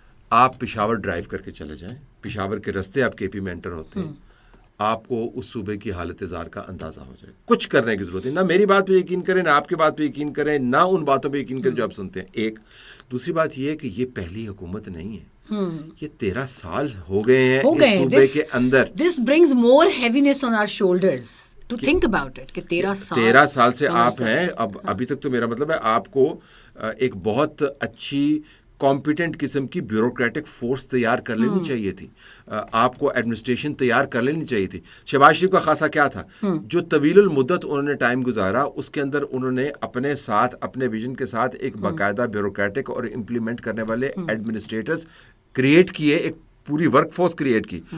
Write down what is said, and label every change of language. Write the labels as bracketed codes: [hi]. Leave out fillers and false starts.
[ur] آپ پشاور ڈرائیو کر کے چلے جائیں، پشاور کے رستے آپ KP میں انٹر ہوتے ہیں، آپ کو اس صوبے کی حالت زار کا اندازہ ہو جائے. کچھ کرنے کی ضرورت ہے، نہ میری بات پہ یقین کریں، نہ آپ کی بات پہ یقین کریں، نہ ان باتوں پہ یقین کریں جو آپ سنتے ہیں. ایک دوسری بات یہ ہے کہ یہ پہلی حکومت نہیں ہے، یہ 13 سال ہو گئے ہیں اس صوبے کے اندر. [en] This brings more heaviness on our shoulders to think about it [ur] کہ 13 سال سے آپ ہیں. ابھی تک تو میرا مطلب ہے آپ کو ایک بہت اچھی کمپیٹنٹ قسم کی بیوروکریٹک فورس تیار کر لینی چاہیے تھی، آپ کو ایڈمنسٹریشن تیار کر لینی چاہیے تھی. شہباز شریف کا خاصہ کیا تھا؟ جو طویل المدت انہوں نے ٹائم گزارا، اس کے اندر انہوں نے اپنے ساتھ، اپنے ویژن کے ساتھ ایک باقاعدہ بیوروکریٹک اور امپلیمنٹ کرنے والے ایڈمنسٹریٹرز کریٹ کیے، ایک پوری ورک فورس کریٹ کی.